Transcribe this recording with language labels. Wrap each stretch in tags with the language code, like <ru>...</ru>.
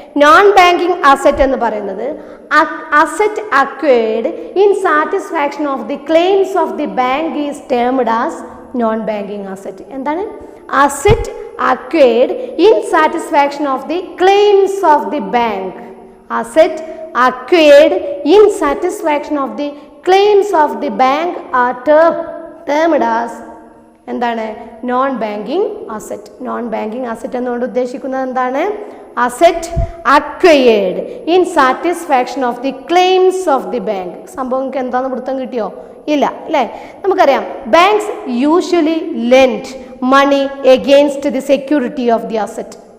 <en>non banking asset</en> <ml>എന്ന് പറയുന്നത്</ml> <en>Asset acquired in satisfaction of the claims of the bank is termed as non banking asset. എന്താണ്? Asset acquired in satisfaction of the claims of the bank. Asset acquired in satisfaction of the claims of the bank are termed as എന്താണ്? Non banking asset. Non banking asset</en> <ml>എന്നുകൊണ്ട് ഉദ്ദേശിക്കുന്നത് എന്താണ്?</ml> <en>Asset acquired in satisfaction of the claims of the bank.</en> <ml>സംഭവം എന്താണെന്ന് പിടുത്തം കിട്ടിയോ? ഇല്ല അല്ലേ. നമുക്കറിയാം,</ml> <en>Banks usually lend money against the security of the asset.</en>